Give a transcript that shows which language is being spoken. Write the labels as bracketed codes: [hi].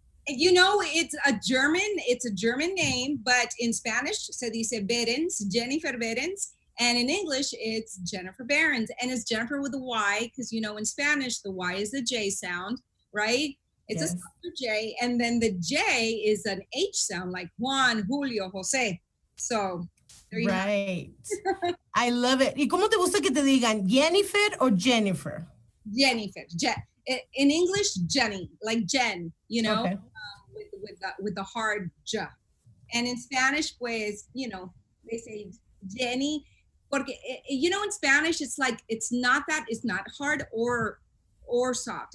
[en] You know, it's a German name, but in Spanish, [es] se dice [en] Behrens, Yeniffer Behrens, and in English, it's Jennifer Behrens, and it's Jennifer with a Y, because you know, in Spanish, the Y is the J sound, right? It's a softer J, and then the J is an H sound, like Juan, Julio, Jose. So, there you right. I love it. [es] ¿Y cómo te gusta que te digan, Yeniffer or Jennifer? [en] Yeniffer. In English, Jenny, like Jen, you know, okay. With the hard J. And in Spanish, pues, you know, they say Jenny. [es] Porque, [en] you know, in Spanish, it's like, it's not hard or soft.